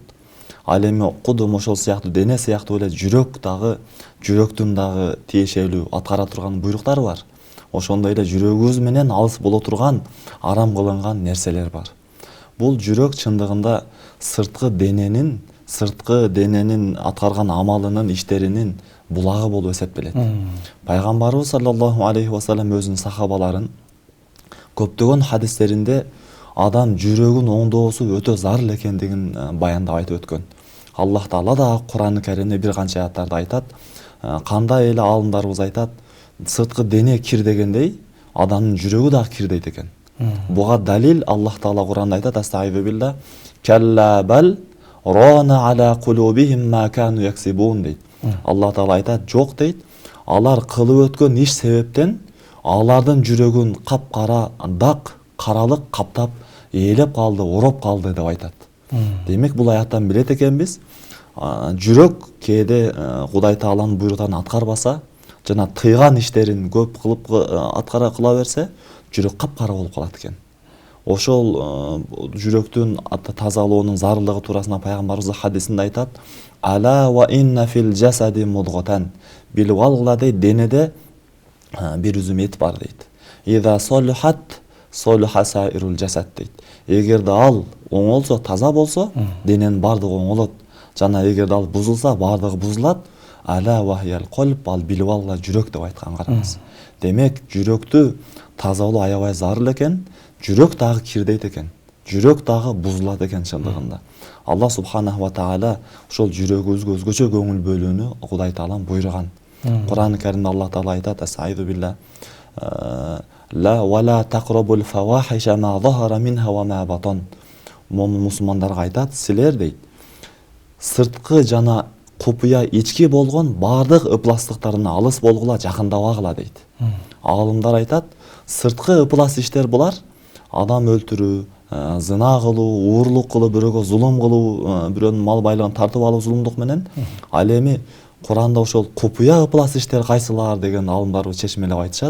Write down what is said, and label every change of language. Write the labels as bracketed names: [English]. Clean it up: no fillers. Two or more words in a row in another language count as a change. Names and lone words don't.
[Kyrgyz] Ал эми кудум ошол сыяктуу дене сыяктуу эле жүрөк дагы, жүрөктүн дагы тиешелүү аткара турган буйруктары бар. Ошондой эле жүрөгүбүз менен алыс боло турган арам кылынган нерселер бар. Бул жүрөк чындыгында сырткы дененин аткарган амалынын, иштеринин булагы болуп эсептелет. Пайгамбарыбыз [Arabic] صلى الله عليه وسلم [Kyrgyz] өзүнүн сахабаларын көптөгөн хадистеринде адам жүрөгүн оңдоосу өтө зарыл экендигин баяндап айтып өткөн. Аллах Таала да Кур'ан-ы Каримде бир канча аяттарда айтат. Кандай эле аалымдарыбыз айтат, сырткы дене кир дегендей, адамдын жүрөгү дагы кир дейт экен. Буга далил Аллах Таала Кур'анда айтат: [Arabic] "أستغفر الله، كلا بل ران على قلوبهم ما كانوا يكسبون" дейт. [Kyrgyz] Аллах Таала айтат: "Жок" дейт, алар кылып өткөн иш себептен алардын жүрөгүн капкара дак, каралык каптап, ээлеп калды, ороп калды деп айтат. Демек бул аяттан билет экенбиз, жүрөк кээде Кудай Тааланын буйруктарын аткарбаса жана тыйган иштерин көп кылып аткара кыла берсе, жүрөк капкара болуп калат экен. Ошол жүрөктүн тазалоонун зарылдыгы туурасында пайгамбарыбыз хадисинде айтат: [Arabic] "ألا وإن في الجسد مضغة", [Kyrgyz] билип алгыла дейт, денеде бир үзүм эт бар дейт. [Arabic] "إذا صلحت صلح سائر الجسد" дейт. [Kyrgyz] Эгерде ал оңолсо, таза болсо, дененин бардыгы оңолот. Жана эгерде ал бузулса, бардыгы бузулат. [Arabic] "ألا وهي القلب", [Kyrgyz] ал билип алгыла жүрөк деп айткан караңыз. Демек, жүрөктү тазалоо аябай зарыл экен, жүрөк дагы кирдейт экен. Жүрөк дагы бузулат экен чындыгында. [Arabic] الله سبحانه وتعالى [Kyrgyz] ошол жүрөгүбүзгө өзгөчө көңүл бөлүүнү Кудай Таалам буйруган. Кур'ан-ы Каримде Аллах Таала айтат: [Arabic] "أستغفر الله، لا ولا تقربوا الفواحش ما ظهر منها وما بطن". [Kyrgyz] Момун мусулмандарга айтат: "Силер" дейт, "сырткы жана купуя ички болгон бардык ыпластыктарына алыс болгула, жакындабагыла" дейт. Аалымдар айтат, сырткы ыплас иштер булар, адам өлтүрүү, зына кылуу, уурлук кылып, бирөөгө зулум кылуу, бирөөнүн мал байлыгын тартып алуу зулумдук менен, ал эми Куранда ошол купуя ыплас иштер кайсылар деген аалымдарыбыз чечмелеп айтышат.